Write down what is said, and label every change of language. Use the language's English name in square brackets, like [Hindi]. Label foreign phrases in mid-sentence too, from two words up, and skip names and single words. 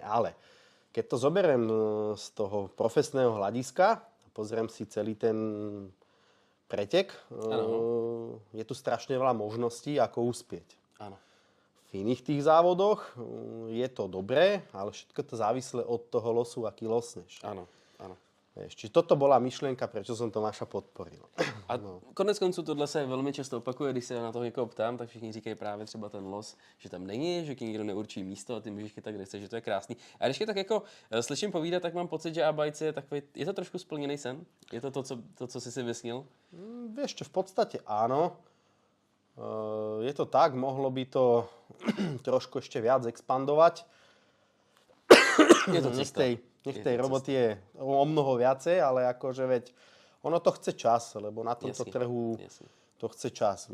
[Slovak] Ale keď to zoberiem z toho profesného hľadiska, pozriem si celý ten pretek, je tu strašne veľa možností, ako uspieť. Áno. V iných tých závodoch je to dobré, ale všetko to závisle od toho losu, aký losneš. Áno, áno. Čiže toto bola myšlienka, prečo som Tomáša podporil. [Czech] A konec konců tohle se velmi často opakuje, když se na to někoho ptám, tak všichni říkají právě třeba ten los, že tam není, že ti nikdo neurčí místo a ty můžeš chytat kde chceš, že to je krásný. A když je tak jako slyším povídat, tak mám pocit, že Abite je takový, je to trošku splněný sen? Je to co jsi si vysnil? [Slovak] Vieš čo, v podstate áno. Je to tak, mohlo by to trošku ešte viac expandovať. Je to cesta. Nech tej roboty je o mnoho viacej, ale akože veď ono to chce čas, lebo na tomto trhu to chce čas.